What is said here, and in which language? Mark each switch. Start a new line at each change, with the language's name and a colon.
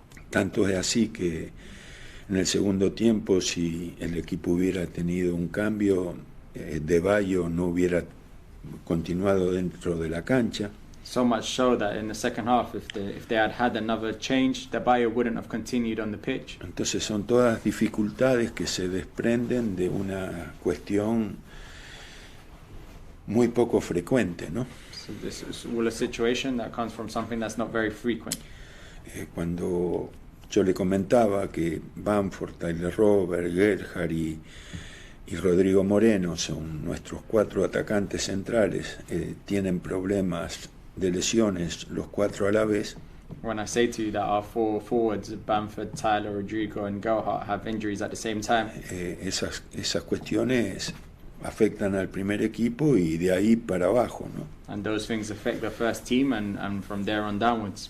Spanish: Tanto es así que en el segundo tiempo, si el equipo hubiera tenido un cambio, De Bayo no hubiera continuado dentro de la cancha.
English: So much so that in the second half, if they had another change, De Bayo wouldn't have continued on the pitch.
Spanish: Entonces son todas dificultades que se desprenden de una cuestión muy poco frecuente, ¿no?
English: So this is all a situation that comes from something that's not very frequent.
Spanish: Cuando yo le comentaba que Bamford, Tyler Robert, Gerhard y Rodrigo Moreno son nuestros 4 atacantes centrales, tienen problemas de lesiones los 4 a la vez.
English: When I say to you that our 4 forwards, Bamford, Tyler, Rodrigo and Gerhard, have injuries at the same time.
Spanish: Esas cuestiones afectan al primer equipo y de ahí para abajo, ¿no?
English: And those things affect the first team and from there on downwards.